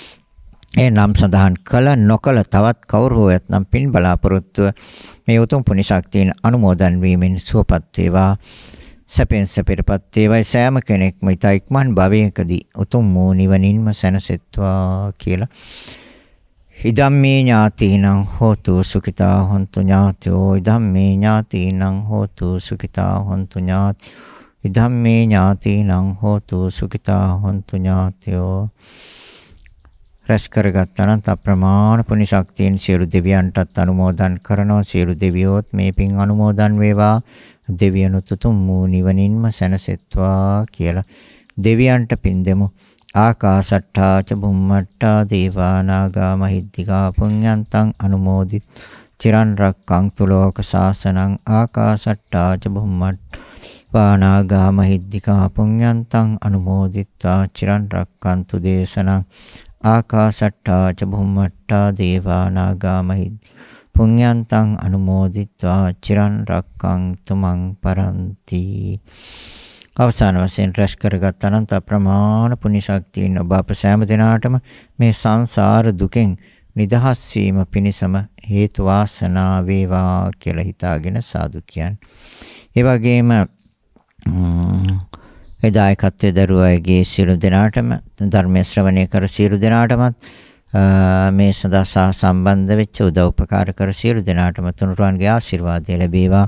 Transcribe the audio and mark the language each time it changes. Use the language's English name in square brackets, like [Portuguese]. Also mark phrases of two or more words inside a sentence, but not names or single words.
[Sinhala] ඒ නම් සඳහන් කළ නොකළ තවත් කවුරු හෝ ඇතනම් පින් බලාපොරොත්තුව මේ උතුම් පුණ්‍ය ශක්තියෙන් අනුමෝදන් වීමෙන් සුවපත් වේවා. සැපෙන් සැපයටපත් වේවා. සෑම කෙනෙක්ම ඉක්මන් භවයකදී උතුම් වූ නිවනින්ම සැනසෙත්වා කියලා [Pali] ඉදම්මේ ඥාතීනං හෝතු සුඛිතා හොන්තු ඥාතයෝ ඉදම්මේ ඥාතීනං හෝතු සුඛිතා හොන්තු ඥාති ඉදම්මේ ඥාතීනං හෝතු සුඛිතා හොන්තු ඥාතයෝ. [Sinhala] රැස් කරගත් අනන්ත අප්‍රමාණ පුණ්‍ය ශක්තියෙන් සියලු දෙවියන්ටත් අනුමෝදන් කරනවා. සියලු දෙවියෝත් මේ පින් අනුමෝදන් වේවා. දෙවියනුත් උතුම් වූ නිවනින්ම සැනසෙත්වා කියලා දෙවියන්ට පින් දෙමු. [Pali] ආකාශට්ටා ච බුම්මට්ටා දේවා නාග මහිද්దికා පුඤ්ඤන්තං අනුමෝදිත චිරන් රක්ඛන්තු ලෝක සාසනං. ආකාශට්ටා ච බුම්මට්ටා නාග මහිද්దికා පුඤ්ඤන්තං අනුමෝදිත්වා චිරන් රක්ඛන්තු දේශනං. ආකාශට්ටා ච බුම්මට්ටා දේවා නාග මහිද්దికා පුඤ්ඤන්තං අනුමෝදිත්වා චිරන් රක්ඛන්තු මං පරන්ති. [Sinhala] අවසාන වශයෙන් රැස් කරගත් අනන්ත ප්‍රමාණ පුණ්‍ය ශක්තියින් ඔබ අප සෑම දිනාටම මේ සංසාර දුකෙන් නිදහස් වීම පිණිසම හේතු වාසනා වේවා කියලා හිතාගෙන සාදු කියන්නේ. ඒ වගේම දායකත්වයේ දරුවෝ අයගේ සියලු දෙනාටම ධර්ම ශ්‍රවණය කර සියලු දෙනාටමත් මේ සදා සම්බන්ධ වෙච්ච උදව් උපකාර කර සියලු දෙනාටම තුනුරුවන්ගේ ආශිර්වාදය ලැබේවා.